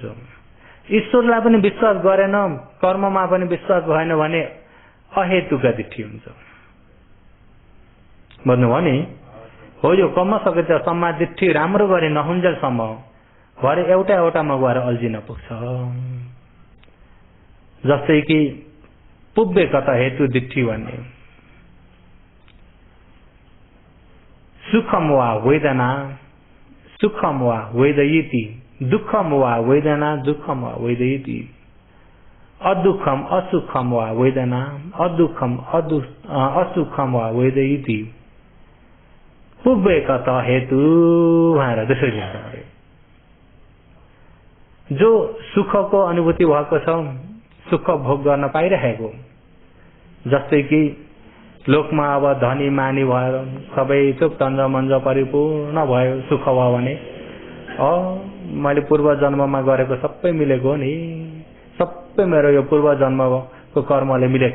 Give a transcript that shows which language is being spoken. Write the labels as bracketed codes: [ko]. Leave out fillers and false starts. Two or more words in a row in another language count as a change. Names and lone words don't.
[ne] ईश्वरलाई पनि विश्वास गरेन, कर्ममा पनि विश्वास भएन भने [pi] अहेतुका दिठी [ne] हुन्छ। भन्नुभयो नि, हो यो कम सकेत [pi] सम्मा दिठी [ne] राम्रो गरे नहुन्जेलसम्म भरे एउटामा गएर अल्झिन पुग्छ। जस्तै कि [pi] पुब्बे कता हेतु दिठी भन्ने सुखम वा वेदना सुखम वा वेदयति, दुःखम वा वेदना दुःखम वा वेदयति, अदुःखम असुखम वा वेदना अदुःखम असुखम वा वेदयति, पुब्बे कता हेतु [ne] भनेर त्यसरी लेख्छ। जो सुखको अनुभूति भएको छ, सुख भोग गर्न पाइरहेको, जस्तै कि लोकमा अब धनी मानी भएर सबै थोक तन्ज मन्ज परिपूर्ण भयो सुख भयो भने मैले पूर्व जन्ममा गरेको सबै मिलेको नि, सबै मेरो यो पूर्व जन्मको कर्मले मिलेको।